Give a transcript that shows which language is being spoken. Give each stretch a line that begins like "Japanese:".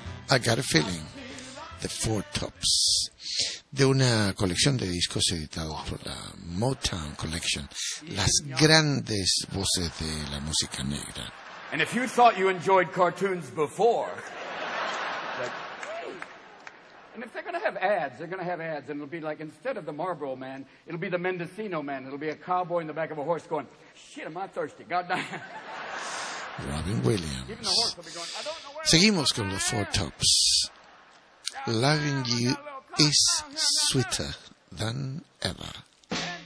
Spanish: I Got a Feeling, The Four Tops, de una colección de discos editados por la Motown Collection, las grandes voces de la música negra.
English: And if you thought you enjoyed cartoons before, and if they're going to have ads, they're going to have ads, and it'll be like, instead of the Marlboro man, it'll be the Mendocino man. It'll be a cowboy in the back of a horse going, shit, am I thirsty, goddamn. Robin Williams.
Spanish: Seguimos con los Four Tops.
English: Loving You is Sweeter Than Ever.